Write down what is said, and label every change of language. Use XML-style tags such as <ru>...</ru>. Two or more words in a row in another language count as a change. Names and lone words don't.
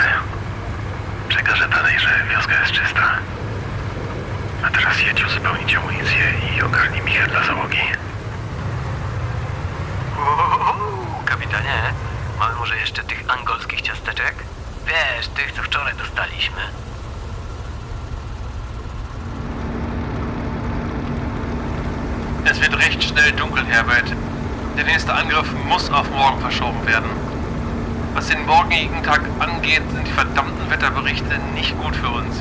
<pl>Przekażę dalej, że wioska jest czysta. A teraz jedź uzupełnić amunicję i ogarnij michę dla załogi. Kapitanie, mamy może jeszcze tych angolskich ciasteczek? Wiesz, tych, co wczoraj dostaliśmy.</pl> <de>Es wird recht schnell dunkel, Herbert. Der nächste Angriff muss auf morgen verschoben werden. Was den morgigen Tag angeht, sind die verdammten Wetterberichte nicht gut für uns.</de>